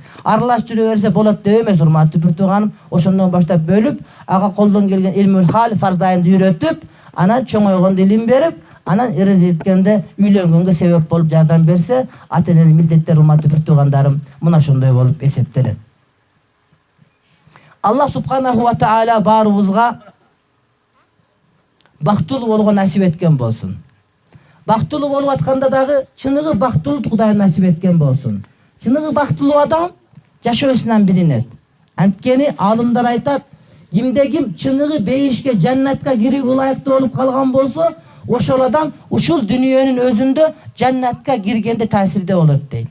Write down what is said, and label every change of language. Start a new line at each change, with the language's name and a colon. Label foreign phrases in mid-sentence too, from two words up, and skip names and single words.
Kyrgyz: Аралаш жүрө берсе болот деп эмес, урматтуу бир тууганым. Ошондон баштап бөлүп, ага колдон келген
Arabic: علم الحال,
Kyrgyz: фарз айынды үйрөтүп, анан чоңойгондо илим берип, анан эрезиткенде үйлөнгөнгө себеп болуп жардам берсе, ата-эненин милдеттери, урматтуу бир туугандарым, мына ошондой болуп эсептелет. Аллах
Arabic: سبحانه وتعالى
Kyrgyz: баарыбызга бактылуу болгон насип эткен болсун. Бактылуу болуп атканда дагы чыныгы бактылуу Кудайым насип эткен болсун. Чыныгы бактылуу адам жашоосунан билинет. Анткени алымдар айтат, кимде ким чыныгы бейишке, жаннатка кирүүгө ылайыктуу болуп калган болсо, ошол адам ушул дүнүйөнүн өзүндө жаннатка киргенде таасирде болот дейт.